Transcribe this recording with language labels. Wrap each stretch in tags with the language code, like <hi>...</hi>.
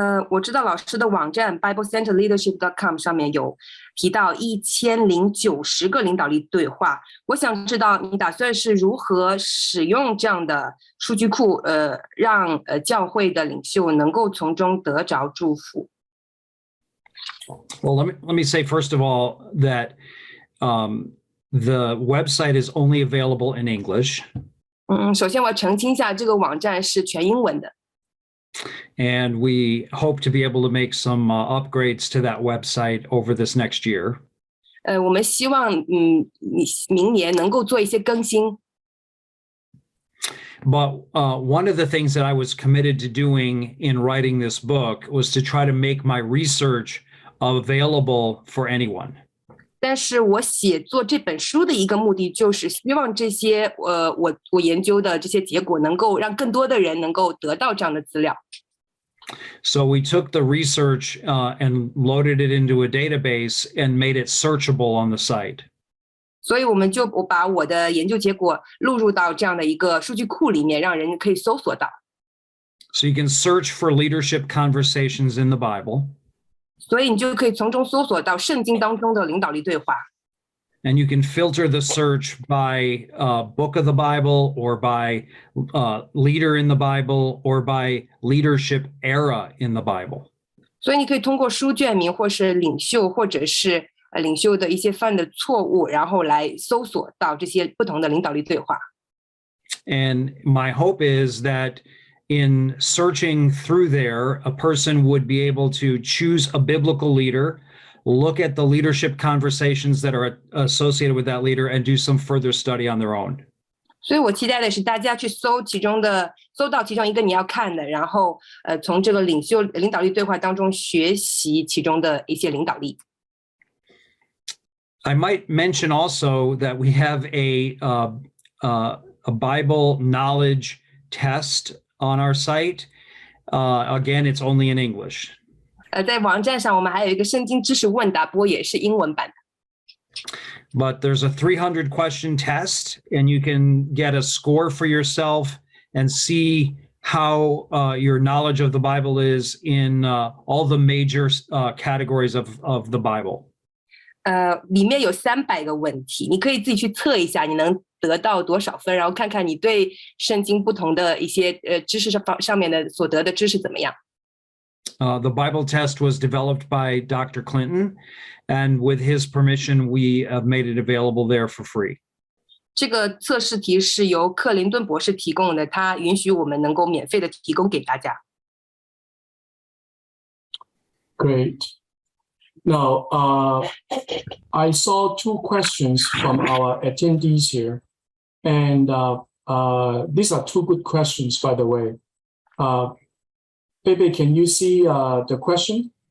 <zh>我知道老师的网站 BibleCenterLeadership.com 上面有提到1090个领导力对话。我想知道你打算是如何使用这样的数据库，让教会的领袖能够从中得着祝福。</zh> <en>Well, let me say first of all that the website is only available in English.</en> <zh>首先我要澄清一下，这个网站是全英文的。</zh> <en>And we hope to be able to make some upgrades to that website over this next year.</en> <zh>我们希望明年能够做一些更新。</zh> <en>But one of the things that I was committed to doing in writing this book was to try to make my research available for anyone.</en> <zh>但是我写作这本书的一个目的，就是希望这些我研究的这些结果能够让更多的人能够得到这样的资料。</zh> <en>So we took the research and loaded it into a database and made it searchable on the site.</en> <zh>所以我把我的研究结果录入到这样的一个数据库里面，让人可以搜索到。</zh> <en>So you can search for leadership conversations in the Bible.</en> <zh>所以你就可以从中搜索到圣经当中的领导力对话。</zh> <en>And you can filter the search by book of the Bible, or by leader in the Bible, or by leadership era in the Bible.</en> <zh>所以你可以通过书卷名，或是领袖，或者是领袖的一些犯的错误，然后来搜索到这些不同的领导力对话。</zh> <en>And my hope is that in searching through there, a person would be able to choose a biblical leader, look at the leadership conversations that are associated with that leader, and do some further study on their own.</en> <zh>所以我期待的是大家去搜到其中一个你要看的，然后从这个领导力对话当中学习其中的一些领导力。</zh> <en>I might mention also that we have a Bible knowledge test on our site. Again, it's only in English.</en> <zh>在网站上我们还有一个圣经知识问答，不过也是英文版的。</zh> <en>But there's a 300 question test, and you can get a score for yourself and see how your knowledge of the Bible is in all the major categories of the Bible.</en> <zh>里面有300个问题，你可以自己去测一下，你能得到多少分，然后看看你对圣经不同的一些知识上面的所得的知识怎么样。</zh> <en>The Bible test was developed by Dr. Clinton, and with his permission, we have made it available there for free.</en> <zh>这个测试题是由克林顿博士提供的，他允许我们能够免费的提供给大家。</zh> <en>Great. Now, I saw 2 questions from our attendees here, and these are 2 good questions, by the way. Bebe, can you see the question?</en>